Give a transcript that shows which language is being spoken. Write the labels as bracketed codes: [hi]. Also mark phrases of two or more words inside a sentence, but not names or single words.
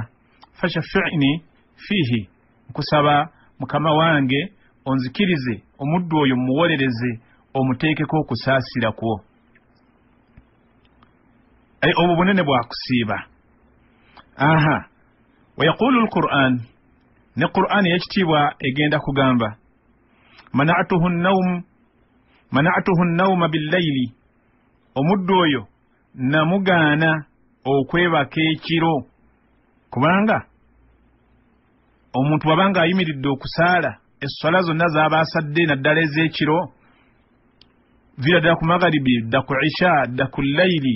[ar] فشفعني فيه, [lg] nkusaba mukama wange onzikirize omuddu oyo muwolereze, omuteekeko okusaasira kwo. Obwo bunene bwa kusiiba. [ar] ويقول القرآن, [lg] ne Qur'an y'ekitiibwa egenda kugamba [ar] منعته النوم بالليل, [lg] omuddu oyo namugaana okwebaka ekiro, kubanga omuntu wabanga ayimiridde okusaala esswala zonna z'aba asadde naddala ez'ekiro, vira ddala ku magharibi, dda ku isha, dda ku layli.